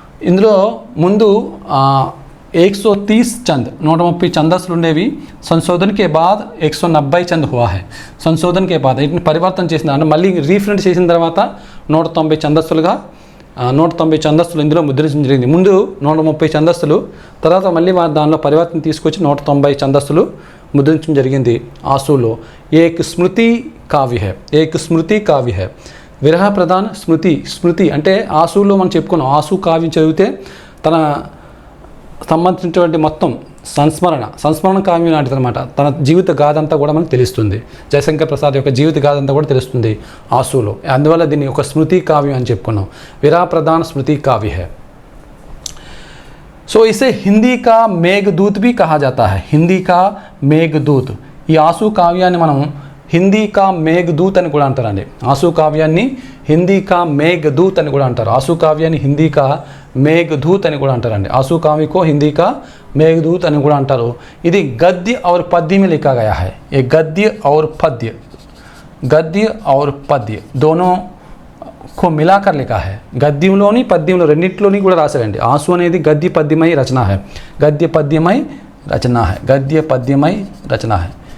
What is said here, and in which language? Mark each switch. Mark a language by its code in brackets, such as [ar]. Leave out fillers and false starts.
[te] ఇందులో ముందు 130 चंद 130 ఛందస్సులు ఉండేవి। [hi] సంశోధన के बाद 190 चंद हुआ है। [te] సంశోధన [hi] के बाद [te] వీటిని పరివర్తన చేసిన అంటే మళ్ళీ రీప్రింట్ చేసిన తర్వాత 190 ఛందస్సులుగా 190 ఛందస్సులు ఇందులో ముద్రించడం జరిగింది। ముందు 130 ఛందస్సులు, తర్వాత మళ్ళీ దానిలో పరివర్తన తీసుకొచ్చి 190 ఛందస్సులు ముద్రించడం జరిగింది ఆసులో। [hi] एक स्मृति काव्य है। [te] విరహ ప్రధాన్ స్మృతి అంటే ఆసులో మనం చెప్పుకున్నాం, ఆసు కావ్యం చదివితే తన సంబంధించినటువంటి మొత్తం సంస్మరణ కావ్యం లాంటిది అనమాట. తన జీవిత గాథ అంతా కూడా మనకు తెలుస్తుంది. జయశంకర్ ప్రసాద్ యొక్క జీవిత గాథ అంతా కూడా తెలుస్తుంది ఆసులో. అందువల్ల దీన్ని ఒక స్మృతి కావ్యం అని చెప్పుకున్నాం. [hi] విరా ప్రధాन स्मृति काव्य है. सो इसे हिंदी का मेघदूत भी कहा जाता है. हिंदी का मेघदूत. [te] ఈ ఆసు కావ్యాన్ని మనం హిందీ కా మేఘదూత్ అని కూడా అంటారండి. ఆసు కావ్యాన్ని హిందీ కా మేఘదూత్ అని కూడా అంటారు. ఆసు కావ్యాన్ని హిందీ కా మేఘదూత్ అని కూడా అంటారండి. ఆసు కావ్య [hi] को हिंदी का मेघदूत [te] అని కూడా అంటారు. ఇది [hi] गद्य और पद्य में लिखा गया है. ये गद्य और पद्य दोनों को मिलाकर लिखा है. [te] గద్యంలోని పద్యంలో రెండింటిలోని కూడా రాశారండి. ఆసు అనేది గద్య పద్యమై రచన है. గద్య పద్యమై రచన है.